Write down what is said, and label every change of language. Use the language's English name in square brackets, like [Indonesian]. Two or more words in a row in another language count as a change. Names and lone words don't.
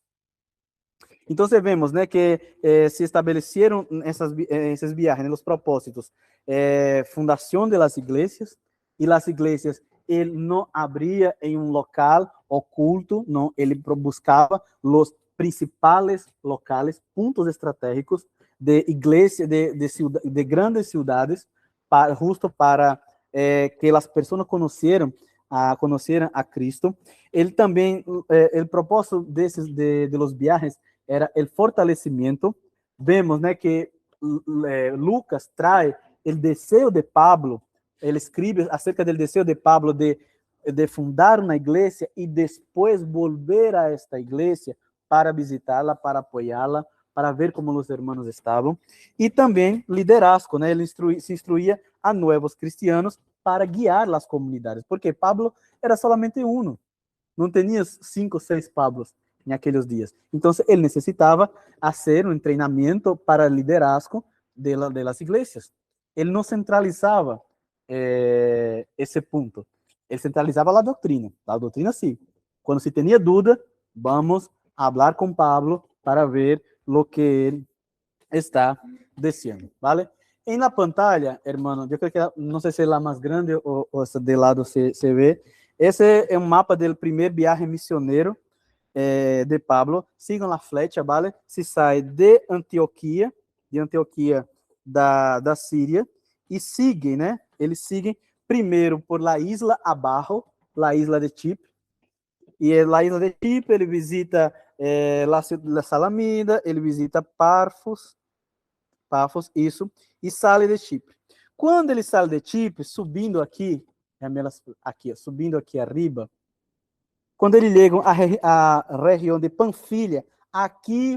[Portuguese] Então, vemos, né, que se estabeleceram esses viajes, né, os propósitos, fundação de las igrejas, e las igrejas ele não abria em um local oculto, não, ele buscava os principais locais, pontos estratégicos de igrejas, de grandes cidades, justo para que as pessoas conheceram a Cristo. Ele também, o propósito [Spanish] de los viajes [Portuguese] era o fortalecimento. Vemos, né, que Lucas traz o desejo de Pablo, ele escreve acerca do desejo de Pablo de fundar uma igreja e depois volver a esta igreja para visitá-la, para apoiá-la, para ver como os irmãos estavam. E também liderazgo, né? Ele se instruía a novos cristianos para guiar as comunidades, porque Pablo era solamente um, não tinha 5, 6 Pablos naqueles dias. Então, ele necessitava fazer um treinamento para liderazgo de las igrejas. Ele não centralizava esse ponto. Ele centralizava a doutrina. A doutrina, sim. Quando se tinha dúvida, vamos falar com Pablo para ver o que ele está dizendo, [Spanish] ¿vale? En la pantalla, hermano, yo creo que no sé si es la más grande o de lado se ve. Ese es un mapa del primer viaje misionero de Pablo. Sigam la flecha, ¿vale? [Portuguese] Se sai de Antioquia da Síria, e seguem, né? Eles seguem primeiro por [Spanish] la isla [Portuguese] abaixo, [Spanish] la isla de Chipre. [Portuguese] E [Spanish] la isla de Chipre, [Portuguese] ele visita la Salamina, ele visita Pafos, isso, e sai de Chipre. Quando ele sai de Chipre, subindo aqui arriba, quando eles chegam à região de Panfilia, aqui